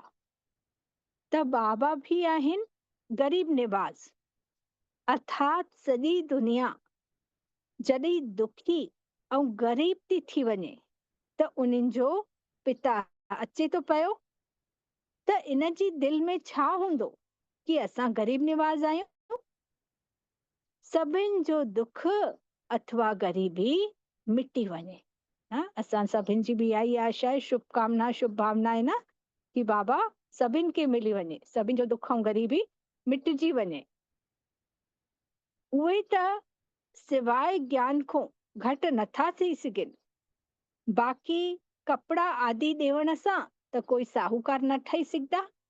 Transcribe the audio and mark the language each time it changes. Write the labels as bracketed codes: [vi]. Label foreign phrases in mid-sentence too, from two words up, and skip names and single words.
[sd] त बाबा भी आहिनि ग़रीब निवाज़, अर्थात सॼी दुनिया जॾहिं दुखी ऐं ग़रीब थी थी वञे त उन्हनि जो पिता अचे तो पियो, त इन जी दिल में छा हूंदो कि असां ग़रीब निवाज़ आहियूं। सभिनि जो दुख अथवा ग़रीबी मिटी वञे। असां सभिनि जी बि इहा ई आशा आहे, शुभकामना, शुभ भावना आहे न, कि बाबा सभिनि खे मिली वञे, सभिनि जो दुख ऐं ग़रीबी मिटिजी वञे। उहे त सिवाय ज्ञान खां घटि नथा थी सघनि। बाक़ी कपड़ा आदि ॾेवण सां त कोई साहूकार न ठही सघंदा।